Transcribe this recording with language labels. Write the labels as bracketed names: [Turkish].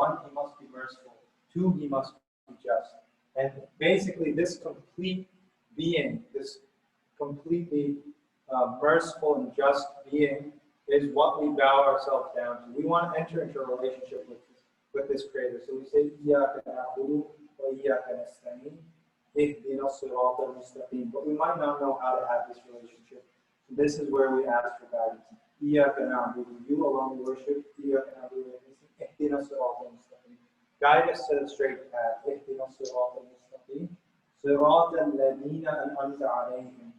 [English] One, he must be merciful. Two, he must be just. And basically this complete being, this completely merciful and just being is what we bow ourselves down to. We want to enter into a relationship with this creator. So we say, [Arabic] إِيَّاكَ نَعْبُدُ وَإِيَّاكَ نَسْتَعِينُ اهْدِنَا الصِّرَاطَ الْمُسْتَقِيمَ. [English] But we might not know how to have this relationship. So this is where we ask for guidance. [Arabic] إِيَّاكَ نَعْبُدُ, [English] you alone worship. [Arabic] إِيَّاكَ نَعْبُدُ اهْدِنَا الصِّرَاطَ الْمُسْتَقِيمَ. [English] Guide us to the straight path. [Arabic] اهْدِنَا الصِّرَاطَ الْمُسْتَقِيمَ. صِرَاطَ الَّذِينَ أَنْعَمْتَ عَلَيْهِمْ.